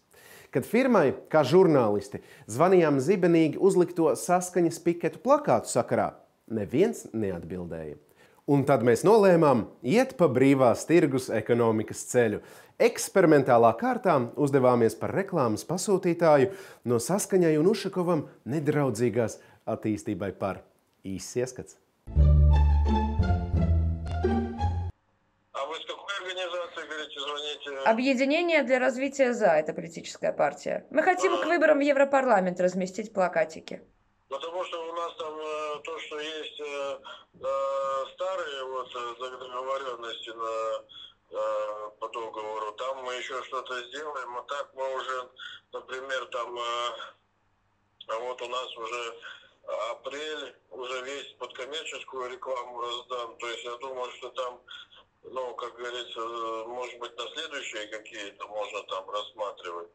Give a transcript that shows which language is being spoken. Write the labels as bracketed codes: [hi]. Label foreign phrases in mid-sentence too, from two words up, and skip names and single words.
[lv] Kad firmai, kā žurnālisti, zvanījām zibenīgi uzlikto Saskaņas piketu plakātu sakarā, neviens neatbildēja. Un tad mēs nolēmām iet pa brīvās tirgus ekonomikas ceļu. Eksperimentālā kārtā uzdevāmies par reklāmas pasūtītāju no Saskaņai un Ušakovam nedraudzīgās attīstībai par. Īsts ieskats. [ru] Объединение для развития «За» – это политическая партия. Мы хотим к выборам в Европарламент разместить плакатики. Потому что у нас там то, что есть старые договоренности по договору, там мы еще что-то сделаем, а так мы уже, например, там вот у нас уже апрель, уже весь под коммерческую рекламу раздан, то есть я думаю, что там, ну, как говорится, может быть, на следующие какие-то можно там рассматривать.